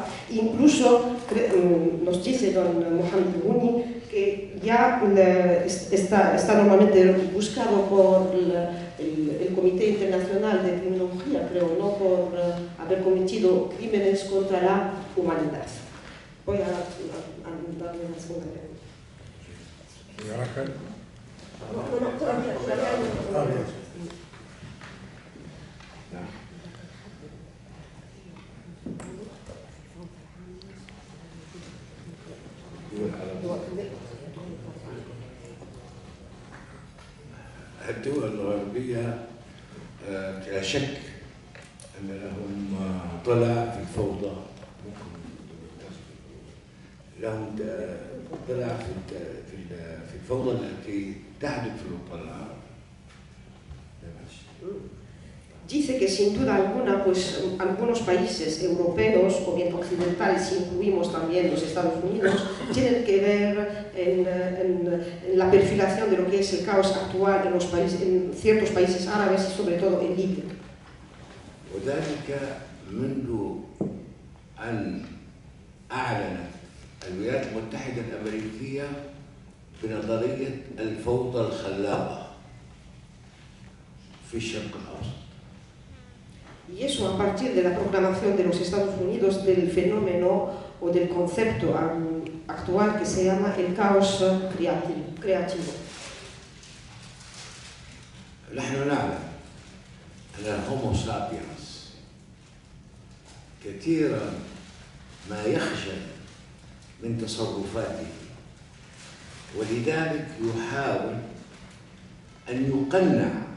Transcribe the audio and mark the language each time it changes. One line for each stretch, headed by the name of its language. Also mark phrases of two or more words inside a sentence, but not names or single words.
Spanish: Incluso nos dice don Mohamed Rouni que ya está normalmente buscado por el Comité Internacional de Criminología, creo, no por haber cometido crímenes contra la humanidad. Voy a darle una segunda pregunta. No, todavía no.
Arabic: الدول الغربية لا شك أن لهم طلع في الفوضى، لهم طلع في في الفوضى التي تحدث في الوطن العربي.
Spanish: Dice que sin duda alguna, pues algunos países europeos o bien occidentales, si incluimos también los Estados Unidos, tienen que ver en la perfilación de lo que es el caos actual en, en ciertos países árabes y sobre todo en Libia.
Arabic: وذلك منذ أن أعلنت الولايات المتحدة الأمريكية بنظرية الفوضى الخلاقة في الشرق الأوسط.
Spanish: Y eso a partir de la proclamación de los Estados Unidos del fenómeno o del concepto actual que se llama el caos creativo.
Arabic: نحن نعلم أن الهومو سابينس كثيرا ما يخجل من تصرفاته، ولذلك يحاول أن يقنع